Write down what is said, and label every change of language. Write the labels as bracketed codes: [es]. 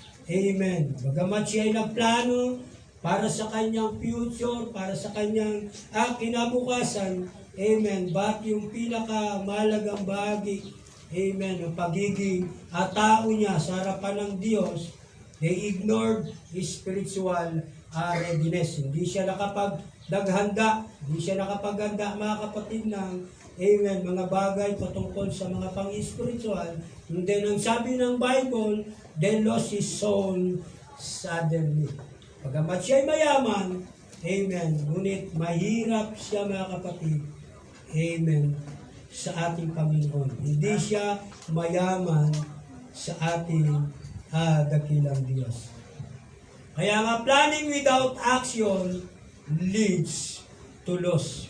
[tl] Amen. Bagamat siya ay nagplano para sa kanyang future, para sa kanyang kinabukasan, amen, [en] but yung pinakamalagang bahagi, amen, ang pagiging tao niya sa harapan ng Diyos, they ignored his spiritual readiness. [tl] Hindi siya nakapaghanda, mga kapatid, ng amen, mga bagay patungkol sa mga pang-spiritual. [en] And then, [tl] ang sabi ng Bible, [en] then lost his soul suddenly. [tl] Pagamat siya'y mayaman, amen, ngunit mahirap siya, mga kapatid, amen, sa ating Panginoon. Hindi siya mayaman sa ating dakilang Diyos. Kaya nga, [en] planning without action leads to loss.